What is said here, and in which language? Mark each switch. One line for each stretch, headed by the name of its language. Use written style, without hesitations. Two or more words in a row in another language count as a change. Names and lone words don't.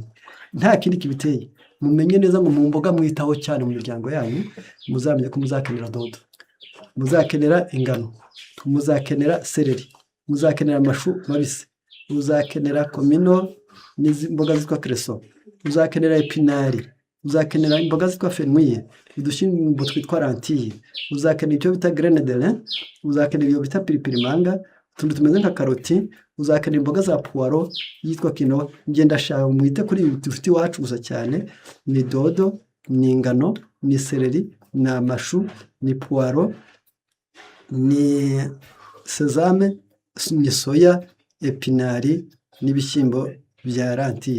Kinyarwanda: Nta kindi kibiteye, mumenye neza ngo mu mboga mwitaho cyane mu miryango yanyu, muzamenye ko muzakenera dodo, muzakenera ingano, muzakenera seleri, muzakenera amashu mabisi, muzakenera komino n'imboga zitwa kreso, muzakenera epinari, uzakenera imboga zitwa fenouil, udushyimbo twitwa lentille, uzakenera icyo bita
French: graine de lin,
Kinyarwanda: uzakenera iyo bita piripiri-manga, utuntu tumeze nka karoti, uzakenera imboga za puwaro yitwa kino. Ngenda shaka mwite kuri ibi dufite iwacu gusa cyane, ni dodo, ni ingano, ni seleri, ni amashu, ni puwaro, ni sezame, ni soya, epinari n'ibishyimbo bya lentille.